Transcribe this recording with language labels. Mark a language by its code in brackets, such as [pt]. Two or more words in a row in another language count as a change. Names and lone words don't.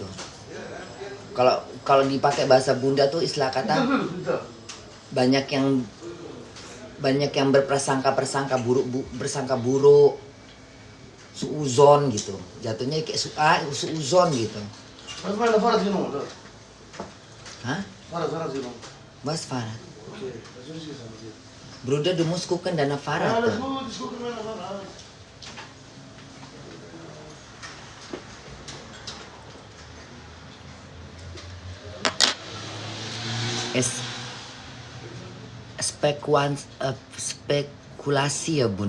[id] Kalau dipakai bahasa Bunda tuh istilah kata banyak yang berprasangka buruk, suuzon gitu. Jatuhnya kayak suuzon gitu. Hah? [de] Was Farad. Bruder, du musst gucken deine Fahrrad. [id] Spekulasi ya Bun.